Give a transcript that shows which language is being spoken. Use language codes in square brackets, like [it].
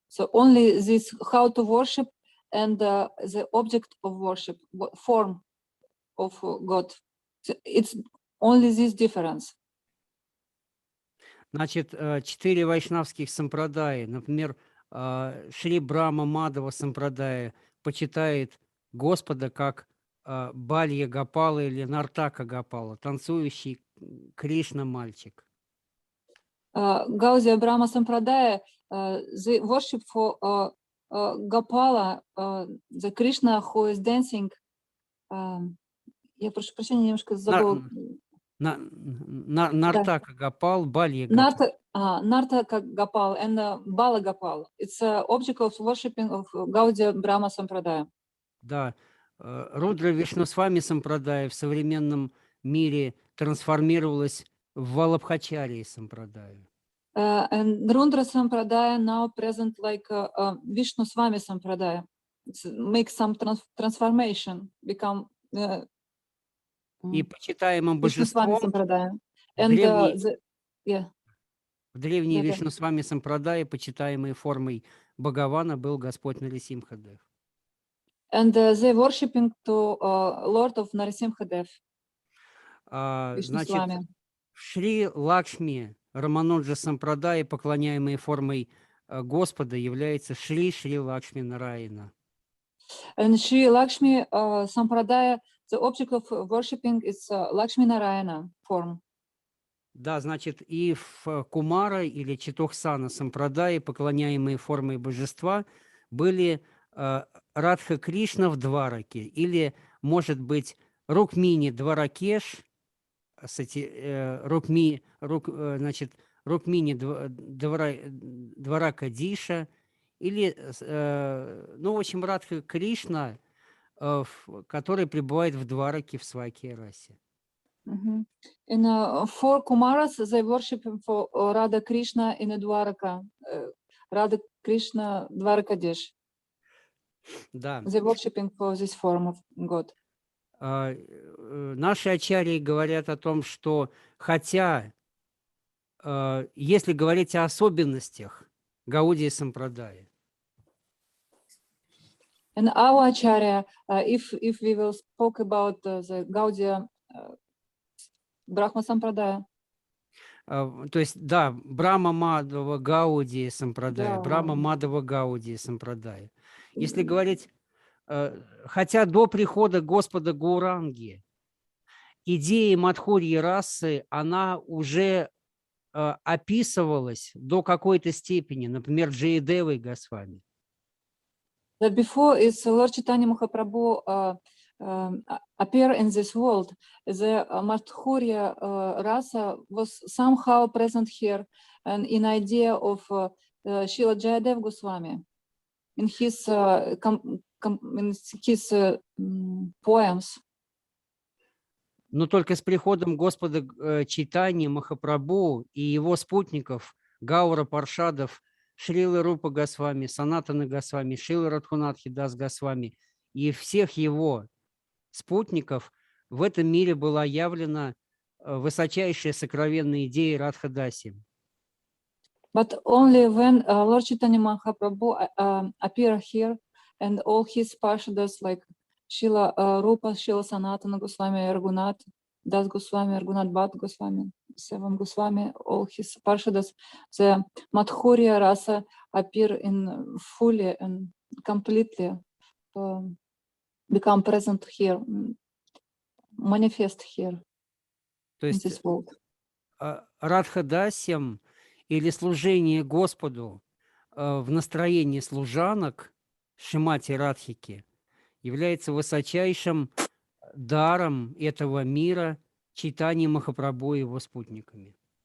[en] So only this how to worship and the object of worship, form of God. So it's only this difference. [ru] Значит, 4 вайшнавских сампрадаи, например, Шри Брахма Мадава сампрадая почитает Господа как Балья Гопала или Нартака Гопала, танцующий Кришна мальчик. [en] Gaudya Brahma Sampradaya, the worship for Gopala, the Krishna who is dancing. [ru] Я прошу прощения, немножко забыл. Нартака Гопал, Балья Гопал. [en] Nartaka Gopal and Bala Gopal. It's an object of worshipping of Gaudya Brahma Sampradaya. [ru] Да. Рудра Вишнусвами сампрадая в современном мире трансформировалась в Валабхачарии сампрадаю. [en] And Rudra Sampradaya now present like Vishnuswami Sampradaya. Make some transformation, become [ru] И почитаемым [en] Vishnuswami [ru] божеством [en] Sampradaya. [ru] в древней Вишнусвами сампрадае почитаемой формой Бхагавана был Господь Нарисимхадев. [en] And they worshipping to Lord of Narasimhadev. [ru] Значит, Шри Лакшми Рамануджа сампрадая, поклоняемой формой Господа, является Шри Лакшми Нараяна. [en] And Shri Lakshmi Sampradaya, the object of worshipping is Lakshmi Narayana form. [ru] Да, значит, и в Кумара или Читохсана сампрадае, поклоняемые формой божества, были Радха Кришна в Двараке, или, может быть, Рукмини Дваракеш, Рукмини Дваракадиша, или, ну, в общем, Радха Кришна, который пребывает в Двараке в Свакья-расе. [en] In four Kumaras, they worship for Radha Krishna in Dwaraka, Radha Krishna Dwarakadesh. [ru] Да. [en] They worshiping for this form of God. [ru] Наши ачарьи говорят о том, что хотя, если говорить о особенностях Гаудии Сампрадая, [en] And our Acharya, if we will spoke about the Gaudya Brahma Sampradaya, [ru] то есть, да, Брахма Мадхава Гаудия Сампрадая, Да. Брахма Мадхава Гаудия Сампрадая. Если говорить, хотя до прихода Господа Гауранги идея Мадхурьи расы, она уже описывалась до какой-то степени, например, Джаядевой Госвами. [en] that before is Lord Chaitanya Mahaprabhu appear in this world, the Madhurya rasa was somehow present here, and in idea of Srila Jayadev Goswami in his poems. [ru] Но только с приходом Господа Чайтаньи Махапрабху и его спутников Гаура Паршадов, Шрилы Рупа Госвами, Санатана Госвами, Шрила Радхунатхи Дас Госвами и всех его спутников в этом мире была явлена высочайшая сокровенная идея Радхадаси. [en] But only when Lord Chaitanya Mahaprabhu appear here, and all his parshadas like Srila Rupa, Srila Sanatana Goswami, Raghunath Das Goswami, Raghunath Bhatt Goswami, Sevam Goswami, all his parshadas, the Madhurya rasa appear in fully and completely become present here, manifest here [ru] То [en] in [ru] есть [en] this world. [ru] Радхадасям или служение Господу в настроении служанок Шримати Радхики является высочайшим даром этого мира Чайтаньи Махапрабху и его спутниками.